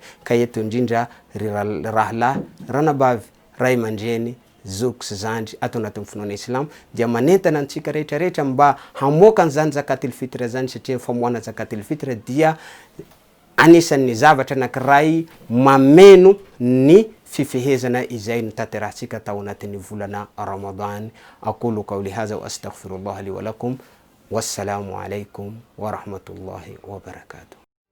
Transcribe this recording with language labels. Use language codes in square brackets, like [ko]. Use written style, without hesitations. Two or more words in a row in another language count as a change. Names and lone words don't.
[mg] Ka eto indrindra rahalahy ranabavy ray mandreny zoks zandry ato anatin'ny finoana islam dia manentana antsika rehetrarehetra mba hamoaka an'izany [ar] زكاة الفطر [mg] zany satria famoahana [ar] زكاة الفطر [mg] dia anisan'ny zavatra anankiray mameno ny fifehezana izay nitanterahantsika tao anatin'ny volana Ramadan. [ar] أقول قولي هذا وأستغفر الله لي ولكم. السلام عليكم ورحمة الله وبركاته.